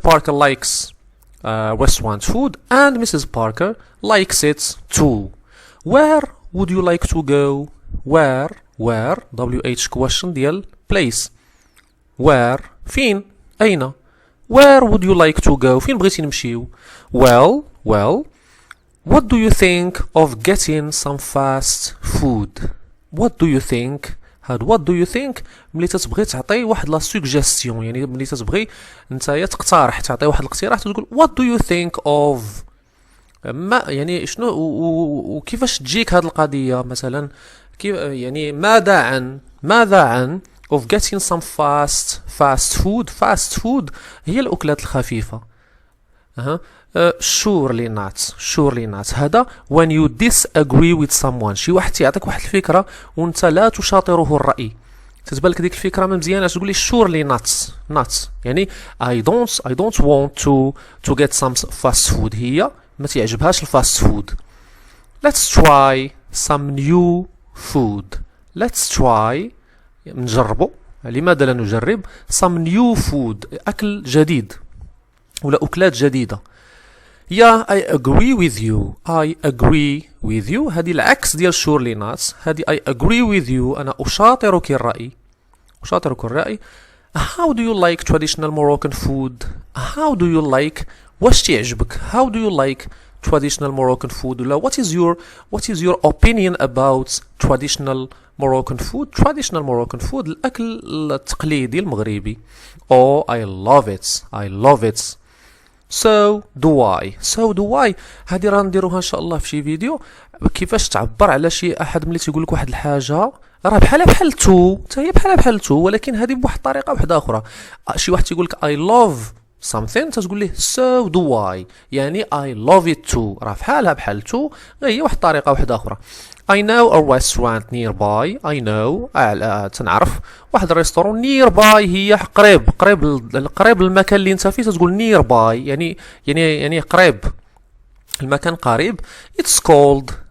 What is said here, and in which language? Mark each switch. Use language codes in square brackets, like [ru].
[en] Parker likes restaurant food and Mrs. Parker likes it too. Where would you like to go? Where WH question [ar] ديال [en] place. Where [ar] فين أين. [en] Where would you like to go? [ar] فين بغيتي نمشيو؟ [en] Well, what do you think of getting some fast food? What do you think? [ar] هاد [en] what do you think [ar] ملي تتبغي تعطي واحد لا سوجيستيون، يعني ملي تتبغي نتايا تقترح، تعطي واحد الاقتراح، تقول [en] what do you think of [ar] ما يعني شنو وكيفاش تجيك هاد القضية مثلا، كيف يعني ماذا عن [en] of getting some fast food [ar] هي الأكلات الخفيفة. [en] surely not [ar] هذا [en] when you disagree with someone. [ar] شي واحد يعطيك واحد الفكرة وانت لا تشاطره الرأي، تتبان لك ديك الفكرة ما مزيانة، تقول لي [en] surely not [ar] يعني [en] I don't want to get some fast food. [ar] هي ما تعجبهاش الفاست فود. [en] let's try some new food. let's try [ar] نجربه، لماذا لا نجرب [en] some new food [ar] أكل جديد ولا أكلات جديدة. [en] I agree with you [ar] هذه العكس ديال [en] surely not. [ar] هذه [en] I agree with you [ar] أنا أشاطرك الرأي. [en] How do you like traditional Moroccan food? How do you like [ar] واش تعجبك؟ [en] How do you like traditional Moroccan food؟ [ar] ولا [en] what is your opinion about traditional Moroccan food? Traditional Moroccan food [ar] الأكل التقليدي المغربي. [en] Oh I love it. So do I. [ar] هذه راه نديروها ان شاء الله في شي فيديو كيفاش تعبر على شي احد ملي تيقول لك واحد الحاجه راه بحال تو، حتى هي بحال تو، ولكن هذه بواحد الطريقه واحده اخرى. شي واحد تيقول لك [en] I love something [ar] تقول ليه [en] so do I، [ar] يعني [en] I love it too، [ar] راه بحال تو، هي واحد الطريقه واحده اخرى. [en] I know a restaurant nearby. I know [ar] تنعرف واحد الريستورون nearby هي قريب للمكان اللي انت فيه، تقول nearby يعني قريب، المكان قريب. [en] It's called